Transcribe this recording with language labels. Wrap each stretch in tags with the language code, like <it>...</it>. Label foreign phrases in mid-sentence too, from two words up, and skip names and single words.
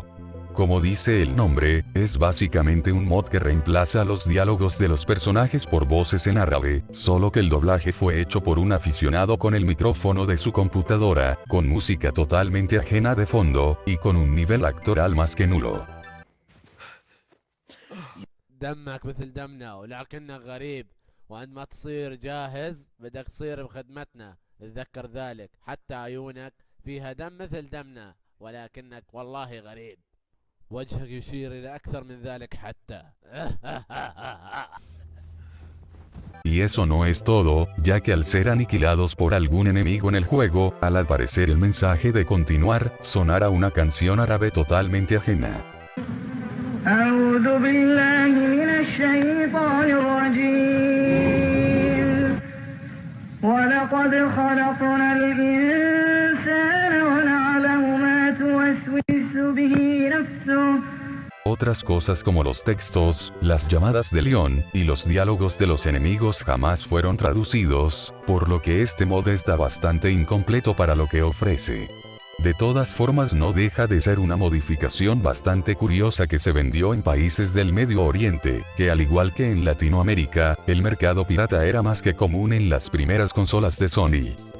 <es>Como dice el nombre, es básicamente un mod que reemplaza los diálogos de los personajes por voces en árabe, solo que el doblaje fue hecho por un aficionado con el micrófono de su computadora, con música totalmente ajena de fondo, y con un nivel actoral más que nulo.</es> <ar>دمك مثل دمنا ولكنك غريب وعندما تصير جاهز بدك تصير بخدمتنا اتذكر ذلك حتى عيونك فيها دم مثل دمنا ولكنك والله غريب وجهك يشير إلى أكثر من ذلك حتى</ar> <es>Y eso no es todo, ya que al ser aniquilados por algún enemigo en el juego, al aparecer el mensaje de continuar, sonará una canción árabe totalmente ajena.</es> <ar>أعوذ بالله من الشيطان الرجيم ولقد خلقنا الإنسان ونعلم ما توسوس به نفسه.</ar> <es>Otras cosas como los textos, las llamadas de Leon, y los diálogos de los enemigos jamás fueron traducidos, por lo que este mod está bastante incompleto para lo que ofrece. De todas formas no deja de ser una modificación bastante curiosa que se vendió en países del Medio Oriente, que al igual que en Latinoamérica, el mercado pirata era más que común en las primeras consolas de Sony.</es>